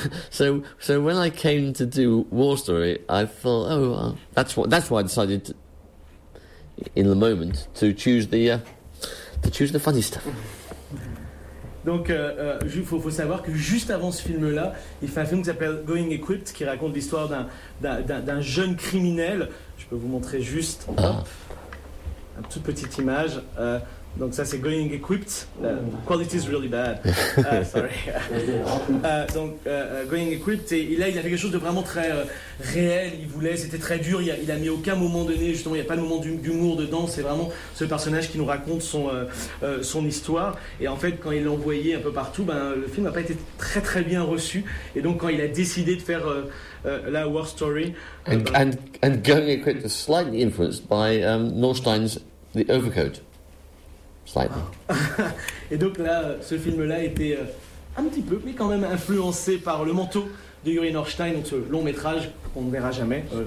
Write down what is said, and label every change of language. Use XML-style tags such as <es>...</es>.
<en>So when I came to do War Story, I thought, that's why I decided in the moment to choose the funny stuff.</en> <fr>Donc, faut savoir que juste avant ce film-là, il fait un film qui s'appelle Going Equipped, qui raconte l'histoire d'un jeune criminel. Je peux vous montrer juste une toute petite image. Donc ça, c'est Going Equipped.</fr> <en>Quality is really bad.</en> <fr>Going Equipped. Et là, il a fait quelque chose de vraiment très réel. Il voulait, c'était très dur. Il a mis aucun moment donné. Justement, il n'y a pas de moment d'humour dedans. C'est vraiment ce personnage qui nous raconte son histoire. Et en fait, quand il l'a envoyé un peu partout, le film n'a pas été très, très bien reçu. Et donc, quand il a décidé de faire la War Story...</fr> <en>And Going Equipped is slightly influenced by Norstein's The Overcoat.</en> <fr>Et donc là, ce film-là était un petit peu, mais quand même influencé par Le Manteau de Yuri Norstein, donc ce long métrage qu'on ne verra jamais.</fr>